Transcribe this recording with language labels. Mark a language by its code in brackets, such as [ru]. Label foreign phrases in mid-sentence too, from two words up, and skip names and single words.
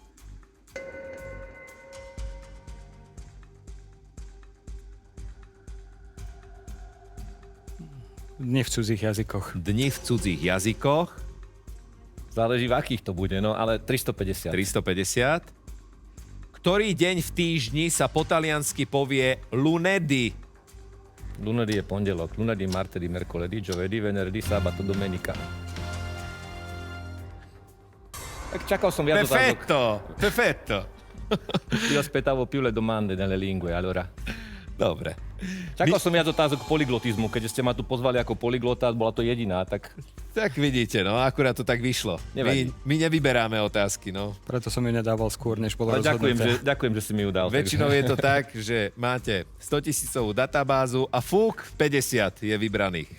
[sk] Dni v cudzích jazykoch. Dni v cudzích jazykoch. Záleží, v akých to bude, no ale 350. 350. Ktorý deň v týždni sa po taliansky povie lunedì? Lunedì je pondelok, [it] lunedì, martedì, mercoledì, giovedì, venerdì, sabato, domenica. [sk] Tak čakal som viac otázok. [it] Perfetto. Io aspettavo più le domande nelle lingue, allora. [sk] Dobre. Čakal som viac otázok polyglotizmu, keďže ste ma tu pozvali ako polyglota, bola to jediná, tak... Tak vidíte, no akurát to tak vyšlo. My nevyberáme otázky, no. Preto som ju nedával skôr, než bolo ďakujem, rozhodnuté. ďakujem, že si mi ju dal. Väčšinou je to tak, že máte 100 000 databázu a 50 je vybraných.